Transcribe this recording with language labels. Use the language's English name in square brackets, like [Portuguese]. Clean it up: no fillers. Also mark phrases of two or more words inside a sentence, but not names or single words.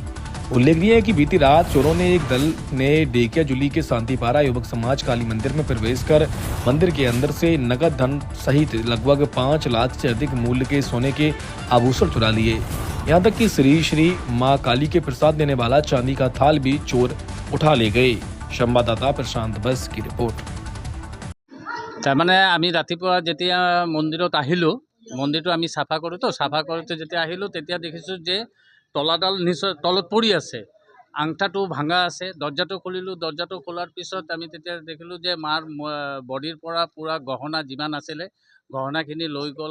[Hindi] उल्लेखनीय है कि बीती रात चोरों ने एक दल ने डेकियाजुली के शांतिपारा युवक समाज काली मंदिर में प्रवेश कर मंदिर के अंदर से नगद धन सहित लगभग 5 लाख से अधिक मूल्य के सोने के आभूषण चुरा लिए। यहाँ तक कि श्री श्री माँ काली के प्रसाद देने वाला चांदी का थाल भी चोर उठा ले गए। संवाददाता प्रशांत बस की रिपोर्ट। [Assamese] তাৰমানে আমি ৰাতিপুৱা যেতিয়া মন্দিৰত আহিলোঁ, মন্দিৰটো আমি চাফা কৰোঁ তো, চাফা কৰোঁতে যেতিয়া আহিলোঁ তেতিয়া দেখিছোঁ যে তলাডাল নিচৰ তলত পৰি আছে, আংঠাটো ভাঙা আছে। দৰ্জাটো খুলিলোঁ, দৰ্জাটো খোলাৰ পিছত আমি তেতিয়া দেখিলোঁ যে মাৰ বডিৰ পৰা পূৰা গহনা যিমান আছিলে গহনাখিনি লৈ গ'ল।